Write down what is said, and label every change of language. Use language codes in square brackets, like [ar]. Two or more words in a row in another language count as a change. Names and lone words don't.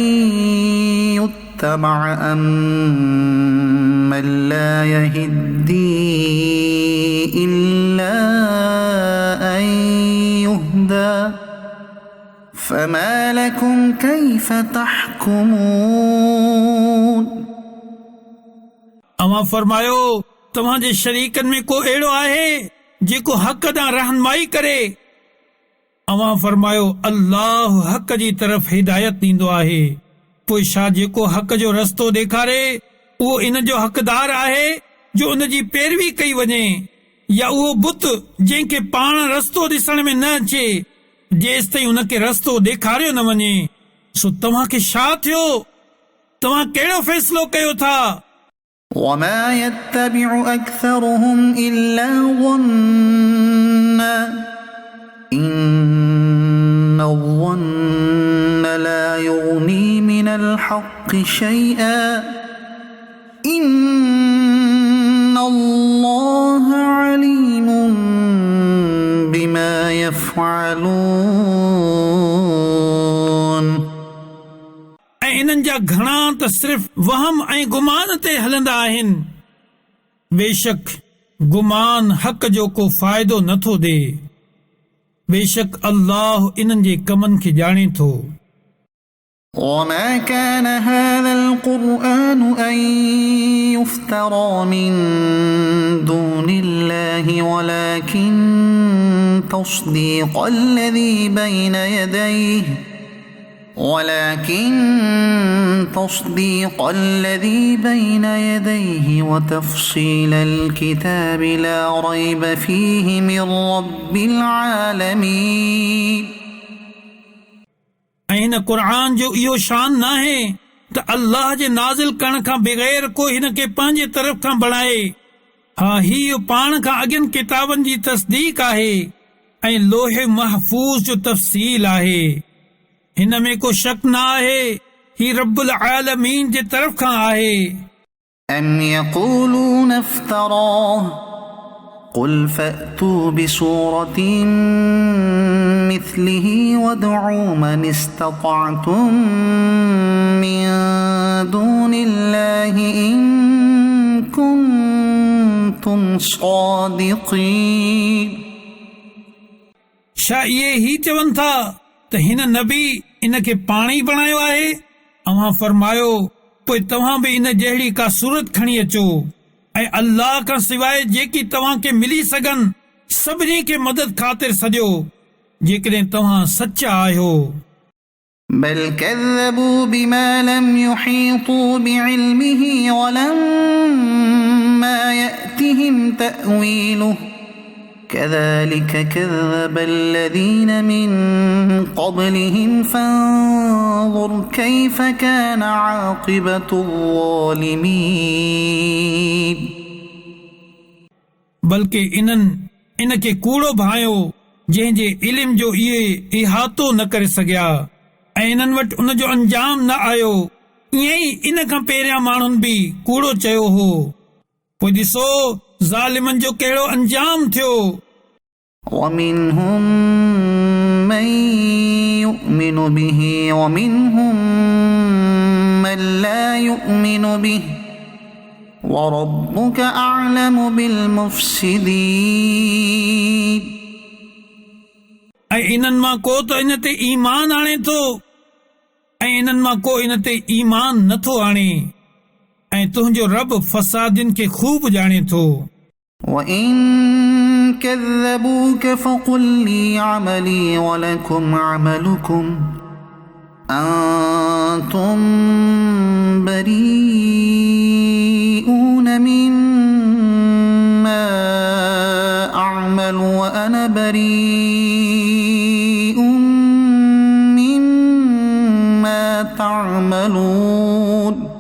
[ar] يتبع أم من لا يهدي إلا أن يهدى فما لكم كيف تحكمون [sd] अव्हां फरमायो तव्हांजे शरीकनि में को अहिड़ो आहे जेको हक़ ॾांहुं रहनुमाई करे अव्हां फरमायो अल्लाह हक़ जी तरफ़ हिदायत ॾींदो आहे पोइ छा जेको हक़ जो रस्तो ॾेखारे उहो इन जो हक़दार आहे जो उन जी पैरवी कई वञे या उहो बुत जंहिंखे पाण रस्तो ॾिसण में न अचे जेसि ताईं उनखे रस्तो ॾेखारियो न वञे। सो तव्हांखे छा थियो? तव्हां कहिड़ो फ़ैसिलो कयो था? [ar] وما يتبع أكثرهم إلا ظنا إن الظن لا يغني من الحق شيئا إن الله عليم بما يفعلون [sd] ऐं इन्हनि जा घणा त सिर्फ़ वहम ऐं गुमान ते हलंदा आहिनि। बेशक गुमान हक़ जो को फ़ाइदो नथो ॾे। बेशक अल्लाह इन्हनि जे कमनि खे ॼाणे थो। [ar] وما كان هذا القرآن أن يفترى من دون الله ولكن تصديق الذي بين يديه وتفصيل الكتاب لا ريب فيه من رب العالمين [sd] ऐं हिन क़ुर जो इहो शान नाहे त अल्लाह जे नाज़िल करण खां बग़ैर को हिन खे पंहिंजे तरफ़ खां बणाए। हा, हीउ पाण खां अॻियनि किताबनि जी तस्दीक आहे ऐं लोहे महफूज़ जो तफ़सील आहे। हिन में को शक न आहे। ही [ar] رب العالمين [sd] जे तरफ़ खां आहे। [ar] أم يقولون افتراه قل فأتوا بسورة مثله وادعوا من استطعتم من دون الله إن كنتم صادقين [sd] छा इहे ही चवनि था त हिन नबी इन खे पाण ई बणायो आहे? अव्हां फरमायो पोइ तव्हां बि इन जहिड़ी का सूरत खणी अचो ऐं अल्लाह खां सवाइ जेकी तव्हां खे मिली सघनि सभिनी खे मदद ख़ातिर सॼो जेकॾहिं तव्हां सचा आहियो। [ar] بل كذبوا بما لم يحيطوا بعلمه ولما يأتهم تأويله كذلك كذب الذين من قبلهم فانظر كيف كان عاقبة الظالمين [sd] बल्कि इन खे कूड़ो भायो जंहिंजे इल्म जो इहे इहातो न करे सघिया ऐं इन्हनि वटि उन जो अंजाम न आयो। ईअं ई इन खां पहिरियां माण्हुनि बि कूड़ो चयो हो। पोइ ॾिसो ज़ालिमनि जो कहिड़ो अंजाम थियो। [ar] ومنهم من يؤمن به ومنهم من لا يؤمن به وربك أعلم بالمفسدين [sd] ऐं इन्हनि मां को त इन ते ईमान आणे थो ऐं इन्हनि मां को इन ते ईमान नथो आणे ऐं तुंहिंजो रब फसादियुनि खे खूब ॼाणे थो। [ar] وإن كذبوك فقل لي عملي ولكم عملكم أنتم بريئون مما أعمل وأنا بريء مما تعملون